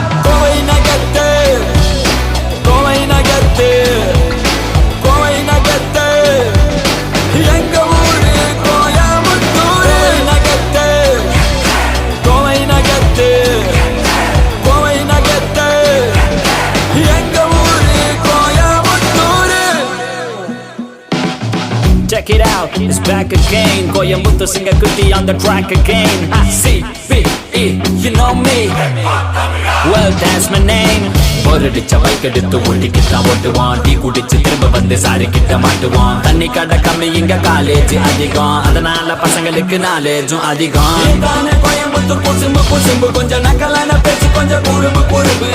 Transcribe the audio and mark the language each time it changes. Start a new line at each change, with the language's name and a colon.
Tamil: கோவை நகத்து, கோவை நகத்து, கோவை நகத்து, எங்க ஊரு கோயம்புத்தூர். நகத்து, கோவை நகத்து, கோவை நகத்து, எங்க ஊரு Coimbatore.
English: Check it out, it's back again. Coimbatore singer Kuti on the track again. C-B-E, you know me. Well, that's my name.
Tamil: பொருடிச்ச bike எடுத்து ஓட்டிக்கிட்டான் ஓட்டுவான். Tea குடிச்சு திரும்ப வந்து சாரி கிட்ட மாட்டுவான். தண்ணி கடை கம்மி, இங்க காலேஜ் அதிகம், அதனால பசங்களுக்கு நாலேஜும் அதிகம். கோயம்புத்தூர் குசும்பு குசும்பு, கொஞ்சம் நக்கலான பேச்சு, கொஞ்சம் குறும்பு குறும்பு.